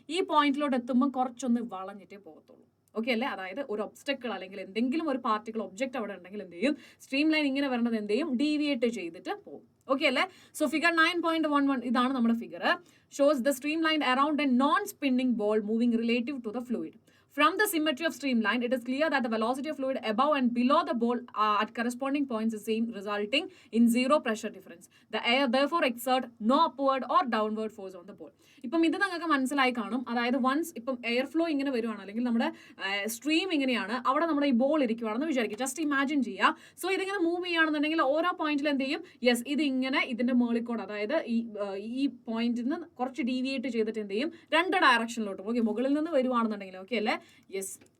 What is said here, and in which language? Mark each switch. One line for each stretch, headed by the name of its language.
Malayalam: ഈ പോയിന്റിലോട്ട് എത്തുമ്പോൾ കുറച്ചൊന്ന് വളഞ്ഞിട്ടേ പോകത്തുള്ളൂ. ഓക്കെ അല്ലേ? അതായത് ഒരു ഒബ്സ്റ്റക്കിൾ അല്ലെങ്കിൽ എന്തെങ്കിലും ഒരു പാർട്ടിക്കൽ ഒബ്ജക്റ്റ് അവിടെ ഉണ്ടെങ്കിൽ എന്ത് ചെയ്യും? സ്ട്രീം ലൈൻ ഇങ്ങനെ വരേണ്ടത് എന്ത് ചെയ്യും? ഡീവിയേറ്റ് ചെയ്തിട്ട് പോകും. ഓക്കെ അല്ലേ?
English: so figure 9.11
Malayalam: ഇതാണ് നമ്മുടെ figure.
English: Shows the streamline around a non spinning ball moving relative to the fluid. From the symmetry of streamline, it is clear that the velocity of fluid above and below the ball at corresponding points is same, resulting in zero pressure difference. The air therefore exert no upward or downward force on the ball.
Malayalam: ഇപ്പം ഇത് നിങ്ങൾക്ക് മനസ്സിലായി കാണും. അതായത് once ഇപ്പം air flow ഇങ്ങനെ വരുവാണ് അല്ലെങ്കിൽ നമ്മുടെ സ്ട്രീം ഇങ്ങനെയാണ്, അവിടെ നമ്മുടെ ഈ ബോൾ ഇരിക്കുവാണെന്ന് വിചാരിക്കും. ജസ്റ്റ് ഇമാജിൻ ചെയ്യുക. സോ ഇതിങ്ങനെ മൂവ് ചെയ്യുകയാണെന്നുണ്ടെങ്കിൽ ഓരോ പോയിന്റിൽ എന്ത് ചെയ്യും? യെസ്, ഇത് ഇങ്ങനെ ഇതിന്റെ മേളിക്കോട്, അതായത് ഈ പോയിന്റിൽ നിന്ന് കുറച്ച് ഡീവിയേറ്റ് ചെയ്തിട്ട് എന്ത് ചെയ്യും? രണ്ട് ഡയറക്ഷനിലോട്ടും. ഓക്കെ, മുകളിൽ നിന്ന് വരുവാണെന്നുണ്ടെങ്കിൽ ഓക്കെ അല്ലേ? യെസ്,